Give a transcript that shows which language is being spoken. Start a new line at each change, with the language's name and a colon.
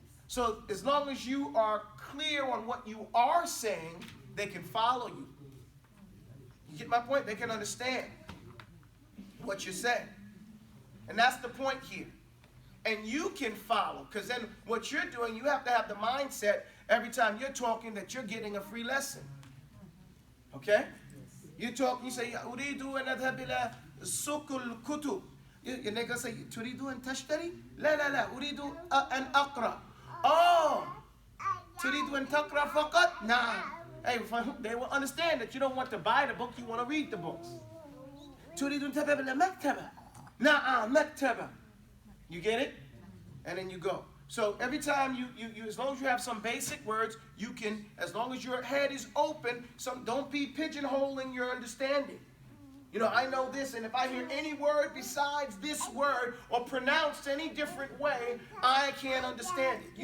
English: So as long as you are clear on what you are saying, they can follow you. You get my point? They can understand what you're saying. And that's the point here. And you can follow, because then what you're doing, you have to have the mindset every time you're talking that you're getting a free lesson. Okay?
Arabic: You talk, you say, أريد أن أذهب إلى سوق الكتب.
English: Your nigga say,
Arabic: تريد أن تشتري؟ لا أريد أن أقرأ. Oh, تريد أن تقرأ فقط؟ Nah.
English: Hey, they will understand that you don't want to buy the book, you want to read the books.
Arabic: تريد أن تذهب إلى مكتبة؟ نعم مكتبة.
English: You get it? And then you go. So every time you as long as you have some basic words, you can, as long as your head is open, don't be pigeonholing your understanding. You know, I know this, and if I hear any word besides this word or pronounced any different way, I can't understand it.